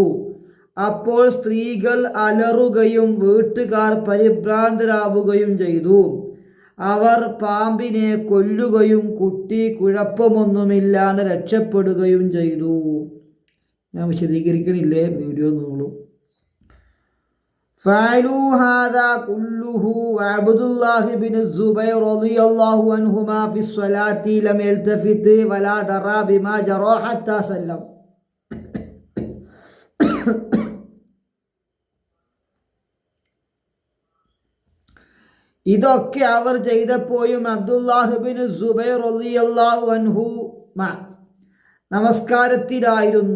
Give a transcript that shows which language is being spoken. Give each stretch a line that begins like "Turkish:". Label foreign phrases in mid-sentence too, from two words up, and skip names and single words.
Malayalam: അപ്പോൾ സ്ത്രീകൾ അലറുകയും വീട്ടുകാർ പരിഭ്രാന്തരാവുകയും ചെയ്തു. അവർ പാമ്പിനെ കൊല്ലുകയും കുട്ടി കുഴപ്പമൊന്നുമില്ലാതെ രക്ഷപ്പെടുകയും ചെയ്തു. ഞാൻ വിശദീകരിക്കണില്ലേ, വീഡിയോ നോളൂ.
Arabic: فعلوا هذا كله وعبد الله بن الزبير رضي الله عنهما في الصلاة لم يلتفت ولا درى بما جرى حتى سلم.
Malayalam: ഇതൊക്കെ അവർ ചെയ്തപ്പോഴും അബ്ദുല്ലാഹ് ബിൻ സുബൈർ
Arabic: رضي الله عنه
Malayalam: നമസ്കാരത്തിലായിരുന്നു.